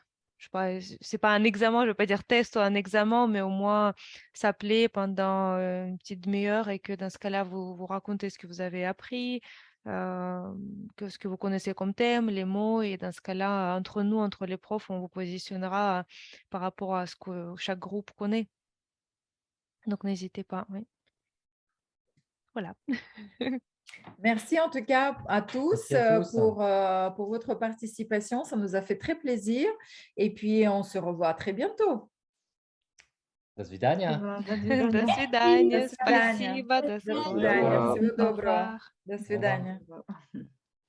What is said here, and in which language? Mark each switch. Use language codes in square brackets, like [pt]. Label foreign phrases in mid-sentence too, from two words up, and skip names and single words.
[fr] Je sais pas, c'est pas un examen, je ne veux pas dire test ou un examen, mais au moins s'appeler pendant une petite demi-heure et que dans ce cas-là, vous racontez ce que vous avez appris, ce que vous connaissez comme thème, les mots, et dans ce cas-là, entre nous, entre les profs, on vous positionnera par rapport à ce que chaque groupe connaît. Donc, n'hésitez pas. Oui. Voilà. Merci en tout cas à tous, pour votre participation. Ça nous a fait très plaisir. Et puis, on se revoit très bientôt. [ru] До свидания. До свидания. Спасибо. До свидания. Всего доброго. [fr] Au revoir. [ru] До свидания.